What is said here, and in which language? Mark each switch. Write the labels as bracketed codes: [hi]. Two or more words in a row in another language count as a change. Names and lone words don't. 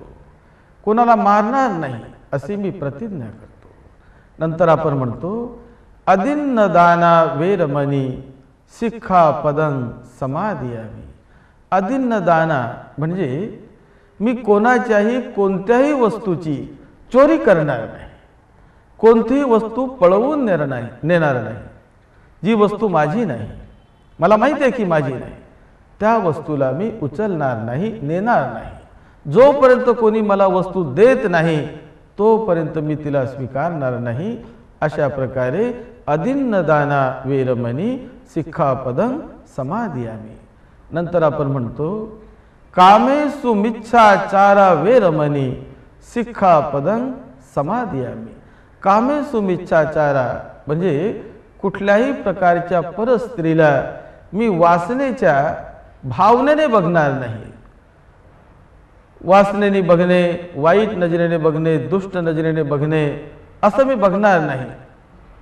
[mr] कोणाला मारणार नाही अशी मी प्रतिज्ञा करतो। नंतर आपण म्हणतो [pi] अदिन्न दाना वेरमणी शिक्षापदं समादियामि। अदिन्न दाना [mr] म्हणजे मी कोणाच्याही कोणत्याही वस्तूची चोरी करणार नाही, कोणतीही वस्तू पळवून नेणार नाही। जी वस्तू माझी नाही, मला माहिती आहे की माझी नाही, त्या वस्तूला मी उचलणार नाही, नेणार नाही। जोपर्यंत कोणी मला वस्तू देत नाही तोपर्यंत मी तिला स्वीकारणार नाही। अशा प्रकारे [pi] अदिन्न दाना वेरमणी शिक्षापदं समादियामि। [mr] नंतर आपण म्हणतो [pi] कामेषु मिच्छाचारा वेरमणी शिक्षापदं समादियामि। कामेषु मिच्छाचारा [mr] म्हणजे कुठल्याही प्रकारच्या परस्त्रीला मी वासनेच्या भावनेने बघणार नाही। वासनेने बघणे, वाईट नजरेने बघणे, दुष्ट नजरेने बघणे असं मी बघणार नाही।